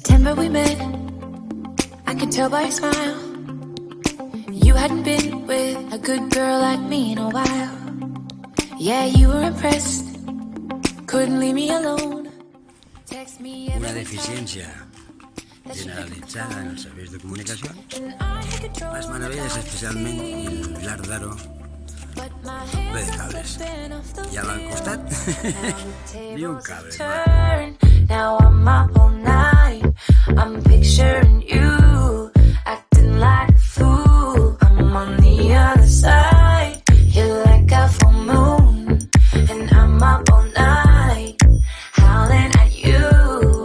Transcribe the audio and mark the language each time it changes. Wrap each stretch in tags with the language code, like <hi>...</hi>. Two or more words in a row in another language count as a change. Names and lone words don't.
<en>summer we met, I could tell by your smile you hadn't been with a good girl like me in a while. Yeah, you were impressed, couldn't leave me alone. Text me every</en> <ca>Una deficiencia generalitzada en els serveis de comunicació. Les meravelles, especialment el llarg d'aro ple de cables. I al costat ni un cable.</ca> <en>Now I'm up all night, I'm picturing you acting like a fool. I'm on the other side, you're like a full moon, and I'm up all night, howling at you.</en>